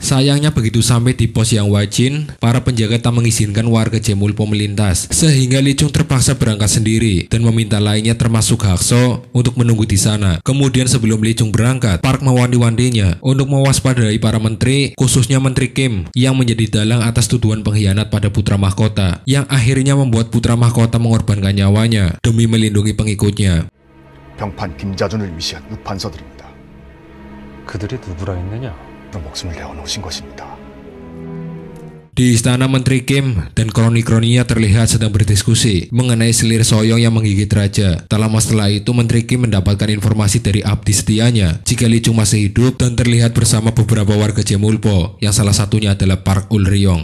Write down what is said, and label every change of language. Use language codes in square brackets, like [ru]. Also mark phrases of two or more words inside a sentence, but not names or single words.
[id] Sayangnya begitu sampai di pos yang Wajin, para penjaga tak mengizinkan warga Jemulpo melintas, sehingga Lee Chung terpaksa berangkat sendiri dan meminta lainnya termasuk Hakso untuk menunggu di sana. Kemudian sebelum Lee Chung berangkat, Park mewanti-wantinya untuk mewaspadai para menteri, khususnya Menteri Kim yang menjadi dalang atas tuduhan pengkhianat pada putra mahkota, yang akhirnya membuat putra mahkota mengorbankan nyawanya demi melindungi pengikutnya. [ko] 병판 김자준을 위시한 육판서들입니다. 그들이 누구라 했느냐? 목숨을 내어놓으신 것입니다. [id] Di istana Menteri Kim dan kroni-kroninya terlihat sedang berdiskusi mengenai Silir Soyong yang menggigit raja. Tak lama setelah itu Menteri Kim mendapatkan informasi dari abdi setianya jika Lee Chung masih hidup dan terlihat bersama beberapa warga Jemulpo yang salah satunya adalah Park Ulryong.